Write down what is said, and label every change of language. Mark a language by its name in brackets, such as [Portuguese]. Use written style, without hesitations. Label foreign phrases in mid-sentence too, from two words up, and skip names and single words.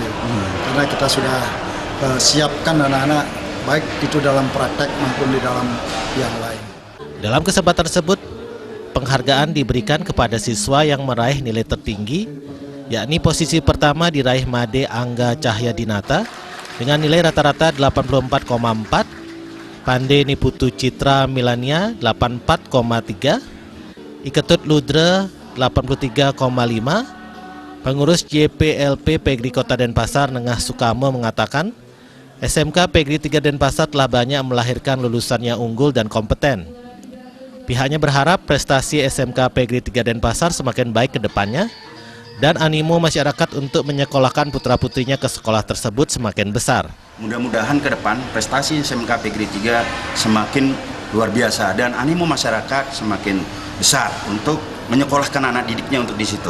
[Indonesian] Karena kita sudah siapkan anak-anak baik itu dalam praktek maupun di dalam yang lain. Dalam kesempatan tersebut, penghargaan diberikan kepada siswa yang meraih nilai tertinggi, yakni posisi pertama diraih Made Angga Cahyadinata dengan nilai rata-rata 84,4, Pande Niputu Citra Milania 84,3, Iketut Ludra 83,5, pengurus JPLP Pegri Kota Denpasar Nengah Sukamo mengatakan, SMK Pegri 3 Denpasar telah banyak melahirkan lulusan yang unggul dan kompeten. Pihaknya berharap prestasi SMK Pegri 3 Denpasar semakin baik ke depannya, dan animo masyarakat untuk menyekolahkan putra-putrinya ke sekolah tersebut semakin besar. Mudah-mudahan ke depan prestasi SMK Pegri 3 semakin luar biasa dan animo masyarakat semakin besar untuk menyekolahkan anak didiknya untuk di situ.